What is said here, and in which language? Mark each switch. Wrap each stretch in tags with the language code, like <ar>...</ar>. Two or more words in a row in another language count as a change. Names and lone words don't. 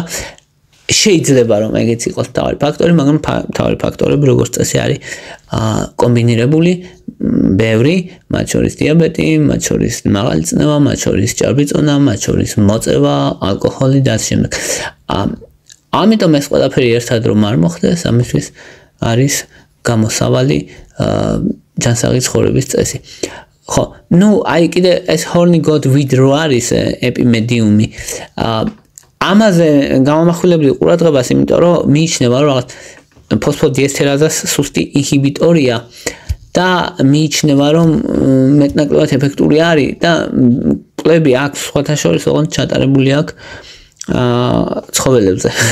<ka>შეიძლება რომ ეგეც იყოს მთავარი ფაქტორი, მაგრამ მთავარი ფაქტორები როგორც წესი არის კომბინირებული, ბევრი, მათ შორის დიაბეტი, მათ შორის მაღალი წნევა, მათ შორის ჭარბიწონა, მათ შორის მოწევა, ალკოჰოლი და ასე შემდეგ. ამიტომ ეს ყველაფერი ერთად რომ არ მოხდეს, ამისთვის არის გამოსავალი ჯანსაღი ცხოვრების წესი. ხო, აი კიდე ეს</ka> <en>horny god weed</en> <ka>რო არის ეპიმედიუმი. ამაზე გამომახვილებდი ყურადღებას, იმიტომ რომ მიიჩნევა, რომ რაღაც ფოსფოდიესტერაზას სუსტი ინჰიბიტორია და მიიჩნევა, რომ მეტნაკლებად ეფექტური არის და კვლევები აქვს სხვათა შორის, ოღონდ ჩატარებული აქვს ცხოველებზე.</ka>